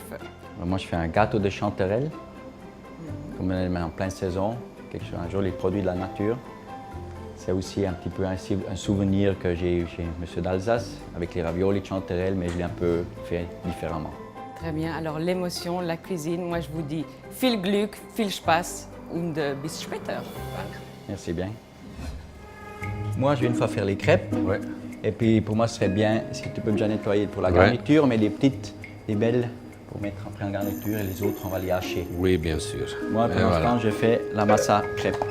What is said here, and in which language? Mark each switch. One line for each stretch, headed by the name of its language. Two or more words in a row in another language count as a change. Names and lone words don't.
French: Moi, je fais un gâteau de chanterelle, comme on est en pleine saison, un joli produit de la nature. C'est aussi un petit peu un souvenir que j'ai eu chez Monsieur d'Alsace, avec les raviolis de chanterelle, mais je l'ai un peu fait différemment. Très bien. Alors l'émotion, la cuisine, moi je vous dis
German: viel Glück, viel Spaß und bis später.
French: Merci bien. Moi, je vais une fois faire les crêpes. Oui. Et puis pour moi, ce serait bien si tu peux déjà nettoyer pour la garniture, mais des petites, des belles pour mettre après en garniture et les autres, on va les hacher. Oui, bien sûr. Moi, pour l'instant, je fais la massa crêpe.